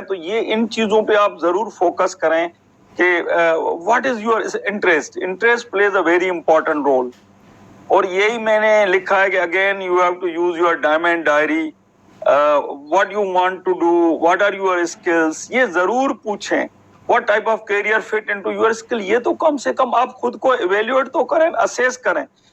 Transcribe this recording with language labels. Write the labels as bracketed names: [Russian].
[Urdu] تو یہ ان چیزوں پہ آپ ضرور فوکس کریں کہ [English] What is your interest. Interest plays a very important role. [Urdu] اور یہی میں نے لکھا ہے کہ [English] Again you have to use your diamond diary, what you want to do, what are your skills. [Urdu] یہ ضرور پوچھیں [English] what type of career fit into your skill. [Urdu] یہ تو کم سے کم آپ خود کو ایویلیویٹ تو کریں, اسیس کریں.